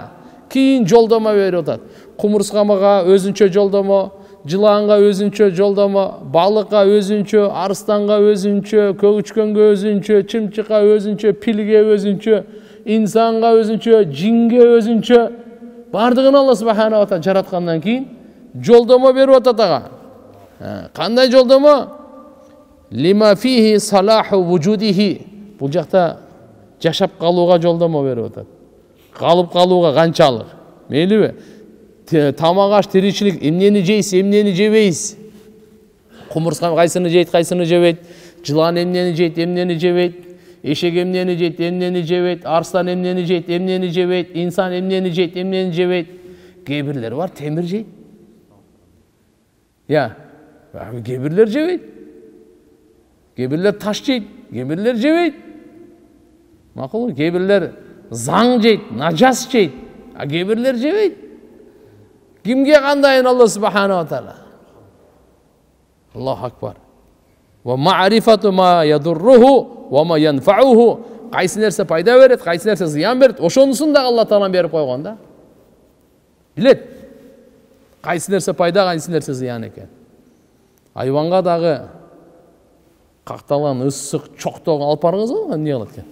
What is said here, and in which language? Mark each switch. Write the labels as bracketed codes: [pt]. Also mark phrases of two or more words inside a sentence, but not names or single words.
[ky] Кийин жолдомо берип атат. Кумурскамага өзүнчө жолдомо, жыланга өзүнчө жолдомо, балыкка өзүнчө, арстанга өзүнчө, көгүчкөнгө өзүнчө, чымчыкка өзүнчө, пилге өзүнчө, инсанга өзүнчө, жинге өзүнчө. Бардыгын [ar] الله سبحانه وتعالى [ky] жараткандан кийин жолдомо берип атат ага. Кандай жолдомо? [ar] لما فيه صلاح وجوده. [ky] Бул жакта жашап калууга жолдомо берип атат. Калып калууга канчалык? Мейлиби? Тамак аш, тиричилик, эмнени жейсиз, эмнени жебейсиз? Кумурскан кайсыны жейт, кайсыны жебейт? Жылан эмнени жейт, эмнени жебейт? Эшек эмнени жейт, эмнени жебейт? Арстан эмнени жейт, эмнени жебейт? Инсан эмнени жейт, эмнени жебейт? Кээ бирлер бар, темир жейт. Я, кээ бирлер жебейт. Кээ бирлер таш жейт, кээ бирлер жебейт. Макул, кээ бирлер заң жейт, нажас жейт, а кээ бирлер жебейт. Кимге кандайын [ar] الله سبحانه وتعالى? الله أكبر. ومعرفة ما يضره وما ينفعه. [ky] Кайсы нерсе пайда берет, кайсы нерсе зыян берет, ошонусун да Алла таалам берип койгон да. Билет. Кайсы нерсе пайда, кайсы нерсе зыян экен. Айванга дагы какталган ысык, чоктогон алып барыңыз эмне кылат экен?